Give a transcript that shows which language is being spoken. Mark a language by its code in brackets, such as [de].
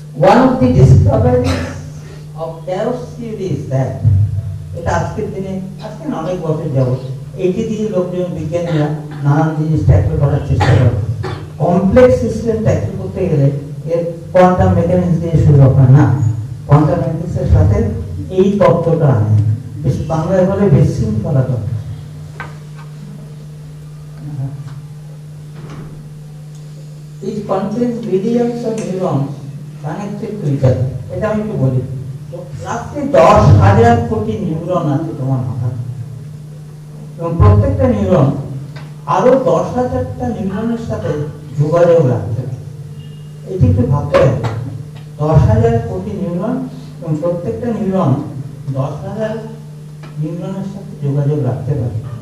[en] One of the discoveries of chaos theory is that, [bn] এটা আজকের দিনে, আজকে অনেক বছর যাবত এইটি দিয়ে লোকজন বিজ্ঞানীরা নানান জিনিস ট্যাকল করার চেষ্টা করে। কমপ্লেক্স সিস্টেম ট্যাকেল করতে গেলে এর কোয়ান্টাম মেকানিক্স দিয়ে শুরু হয় না, কোয়ান্টাম মেকানিক্সের সাথে এই তত্ত্বটা আনে, বাংলায় বলে বিশৃঙ্খলা তত্ত্ব। [en] It contains billions of neurons connected to each other. [bn] এটা আমি একটু বলি, রাত্রে 10,000 কোটি নিউরন আছে তোমার মাথায়, এবং প্রত্যেকটা নিউরন আরো 10,000টা নিউরনের সাথে যোগাযোগ রাখতে পারে। এটি একটু ভাবতে হবে, 10,000 কোটি নিউরন এবং প্রত্যেকটা নিউরন 10,000 নিউরনের সাথে যোগাযোগ রাখতে পারে।